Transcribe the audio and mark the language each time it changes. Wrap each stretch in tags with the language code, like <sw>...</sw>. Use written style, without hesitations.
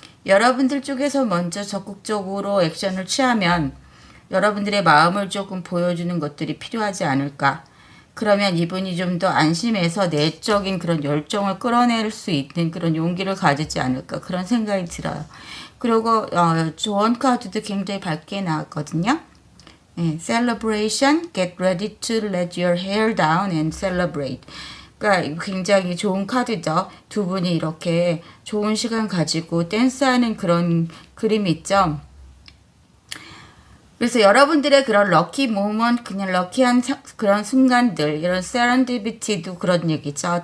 <ko>여러분들 쪽에서 먼저 적극적으로 액션을 취하면 여러분들의 마음을 조금 보여주는 것들이 필요하지 않을까. 그러면 이분이 좀 더 안심해서 내적인 그런 열정을 끌어낼 수 있는 그런 용기를 가지지 않을까. 그런 생각이 들어요. 그리고 조언 카드도 굉장히 밝게 나왔거든요.</ko> <en>예, celebration, get ready to let your hair down and celebrate.</en> <ko>그러니까 굉장히 좋은 카드죠. 두 분이 이렇게 좋은 시간 가지고 댄스하는 그런 그림이 있죠. 그래서 여러분들의 그런 럭키 모먼트, 그냥 럭키한 그런 순간들, 이런 세런디비티도 그런 얘기죠.</ko>